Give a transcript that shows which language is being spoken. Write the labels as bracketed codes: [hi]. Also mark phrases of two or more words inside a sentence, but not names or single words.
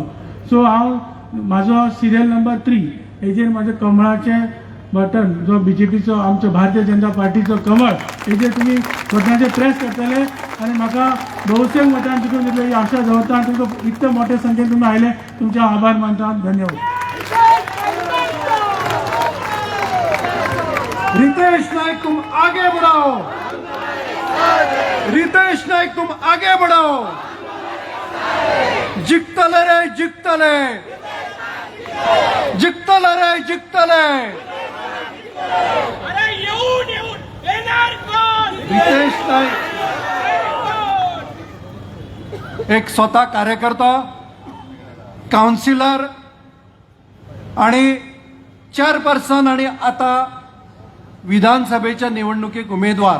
[kok] सो म्हाजो [en] serial number [kok] 3 हेजेर म्हाजें कमळाचें बटन जो BJPचो आमचो भारतीय जनता पार्टीचो कमळ हेजेर तुमी बटनाचेर प्रेस करतले आनी म्हाका बहुतेक मतान जिखून दितले ही आशा दवरता. तुमकां इतले मोठे संख्येन तुमी आयले, तुमचे आभार मानता. धन्यवाद. [hi] रितेश नायक तुम आगे बढ़ाओ. रितेश नायक तुम आगे बढ़ाओ. [kok] जिंकतले रे जिंकतले, जिंकतले रे जिंकतले. रितेश नायक एक स्वतः कार्यकर्ता, काउन्सिलर आणि चेअरपर्सन आणि आता विधानसभेच्या निवडणुकीक उमेदवार.